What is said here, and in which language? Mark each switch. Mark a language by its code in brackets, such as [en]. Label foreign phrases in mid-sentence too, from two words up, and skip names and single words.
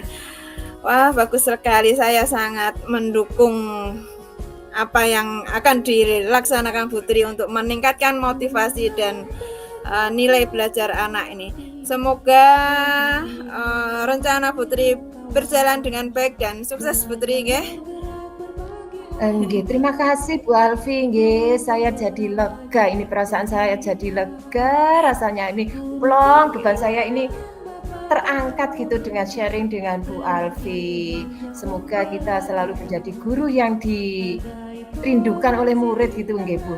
[id] Wah, bagus sekali. Saya sangat mendukung apa yang akan dilaksanakan Putri untuk meningkatkan motivasi dan nilai belajar anak ini. Semoga rencana Putri berjalan dengan baik dan sukses Putri, nggih. Nggih, terima kasih Bu Alfi, nggih. Saya jadi lega, ini perasaan saya jadi lega, rasanya ini plong, beban saya ini terangkat gitu dengan sharing dengan Bu Alfi. Semoga kita selalu menjadi guru yang dirindukan oleh murid gitu nggih Bu.